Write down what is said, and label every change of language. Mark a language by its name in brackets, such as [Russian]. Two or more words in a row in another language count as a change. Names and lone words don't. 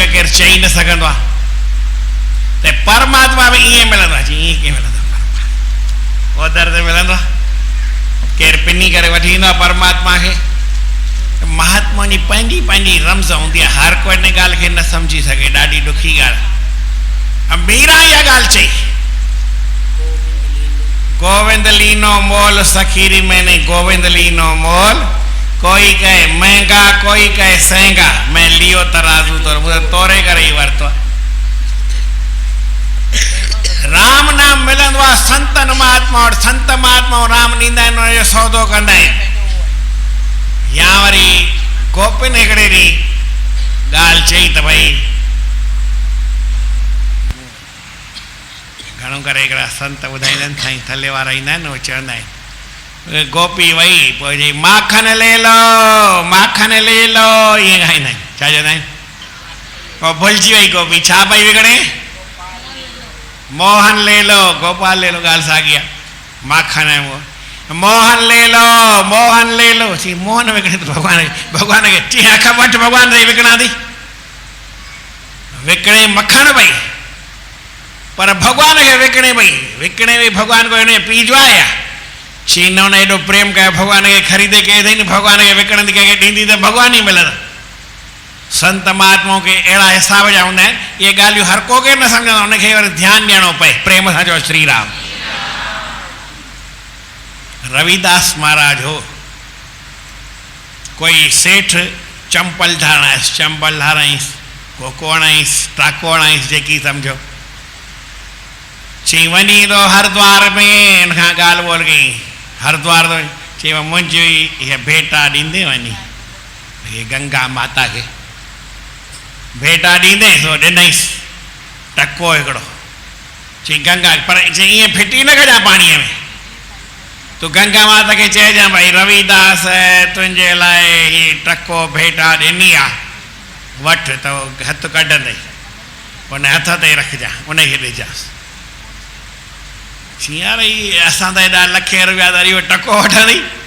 [Sindhi] केरु चई न सघंदो आहे त परमात्मा बि ईअं मिलंदो आहे ईअं कीअं मिलंदो ओधर ते मिलंदो आहे केरु पिनी करे वठी ईंदो आहे परमात्मा खे महात्मा जी पंहिंजी पंहिंजी रमज़ हूंदी आहे हर कोई इन ॻाल्हि खे न सम्झी सघे ॾाढी ॾुखी ॻाल्हि मीरा इहा ॻाल्हि चई [Hindi] गोविंद लीनो मोल सखीरी मैंने गोविंद लीनो मोल कोई कहे महंगा कोई कहे सहंगा मैं लियो तराजू तो मुझे तोरे करे ही वरतो [Sindhi] राम नाम मिलंदो आहे संतन महात्मा और संत महात्मा राम ॾींदा आहिनि उनजो सौदो कंदा आहिनि या वरी गोपिन हिकिड़े ॾींहुं ॻाल्हि चई त भई घणो करे हिकिड़ा संत ॿुधाईंदा आहिनि साईं थले वारा ईंदा आहिनि उहे चवंदा आहिनि गोपी वई पोइ चई [Hindi] माखन ले लो [Sindhi] ईअं ॻाईंदा आहिनि छा चवंदा आहिनि पोइ भुलिजी वई गोपी छा पई विकिणे [Hindi] मोहन ले लो गोपाल ले लो [Sindhi] ॻाल्हि साॻी आहे माखन ऐं [Hindi] मोहन ले लो [Sindhi] चई मोहन विकिणे त भॻवान खे चई अख वटि भॻवान ते विकिणां थी विकिणे मखण पई पर भगवान खे विकिणे भई भगवान को हिन पीजो आहे चई न हुन एॾो प्रेम कयो भगवान खे ख़रीदे कई अथई न भगवान खे विकिणंदी कंहिंखे ॾींदी त भगवान ई मिलंदो संत महात्माओं खे अहिड़ा हिसाब जा हूंदा आहिनि इहे ॻाल्हियूं हर को केरु न सम्झंदो हुनखे वरी ध्यानु ॾियणो पए प्रेम सां चओ श्री राम रविदास महाराज हो कोई सेठ चंपल धाराईंसि कोको हणाईंसि टाको हणाईंसि जेकी सम्झो चई वञी थो हरिद्वार में हिन खां ॻाल्हि ॿोल कई हरिद्वार थो चई मुंहिंजी इहा भेटा ॾींदे वञी इहे गंगा माता खे भेटा ॾींदेसि उहो ॾिनईसि टको हिकिड़ो चई गंगा पर चई ईअं फिटी न कजां पाणीअ में तूं गंगा माता खे चइजांइ भई रविदास तुंहिंजे लाइ हीअ टको भेटा ॾिनी आहे वठि त हथु कढंदई उन हथ ते रखजांइ उनखे ॾिजांसि चई यार इहे असां त हेॾा लखे रुपया त इहो टको वठंदी